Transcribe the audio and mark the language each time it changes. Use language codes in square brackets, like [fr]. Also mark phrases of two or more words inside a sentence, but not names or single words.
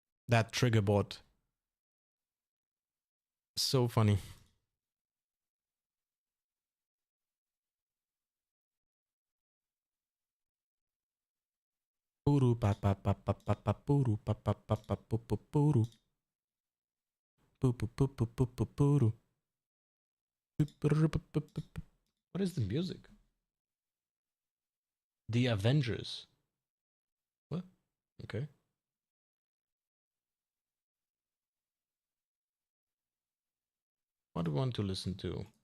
[en] That trigger bot. So funny. Puru pa pa pa pa pa pa puru pa pa pa pa pu pu puru. Pu pu pu pu pu pu puru. What is the music? The Avengers. What? Okay. What do you want to listen to?